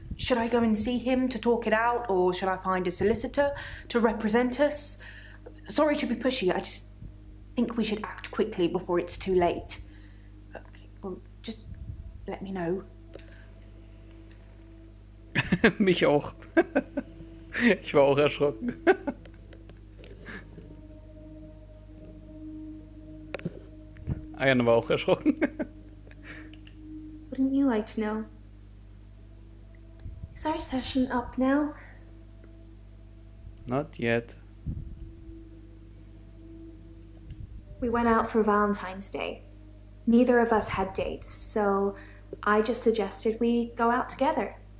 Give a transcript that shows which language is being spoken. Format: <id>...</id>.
<en>Should I go and see him to talk it out, or should I find a solicitor to represent us? Sorry to be pushy, I just think we should act quickly before it's too late. Okay, well, just let me know.</en> <de>Mich auch. Ich war auch erschrocken. Ayana war auch erschrocken.</de> <en>Wouldn't you like to know? Is our session up now? Not yet. We went out for Valentine's Day. Neither of us had dates, so I just suggested we go out together.</en>